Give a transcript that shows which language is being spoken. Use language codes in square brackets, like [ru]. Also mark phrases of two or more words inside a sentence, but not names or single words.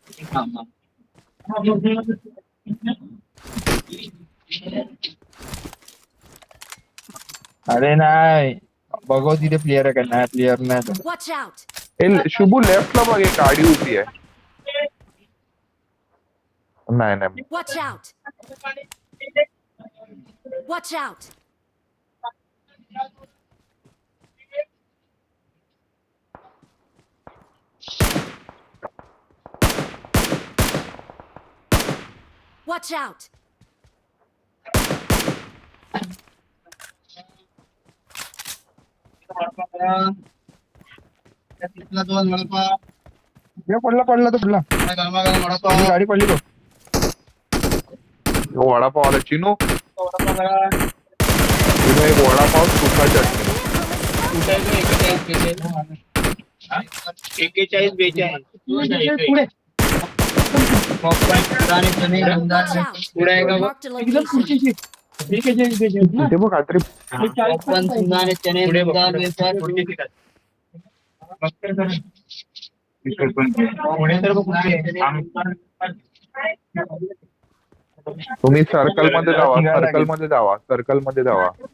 [mr] अरे नाही बघू तिथे प्लेअर आहे का नाही प्लेअर नाही [en] Watch out! [mr] ए शुभू लेफ्ट ला बघ एक गाडी उभी आहे. नाही नाही [en] Watch out! Watch out! Watch out! [mr] दोन वडापाव पडला पडला तो पडला गरमागरम वडापाव तुझी गाडी पडली तो वडापाव आला चिनू. वडापाव करा. चिनू एक वडापाव सुका चटणी. एक्केचाळीस बेचाळीस [en] Watch out! [mr] पुढे आहे का बघ? [en] Marked a location. [mr] इथे बघ काहीतरी पण सुंदर चणे मुगदाळ वेफर पुढे ठिकाण पुढे तर बघ तुम्ही सर्कल मध्ये जावा. सर्कल मध्ये जावा. सर्कल मध्ये जावा.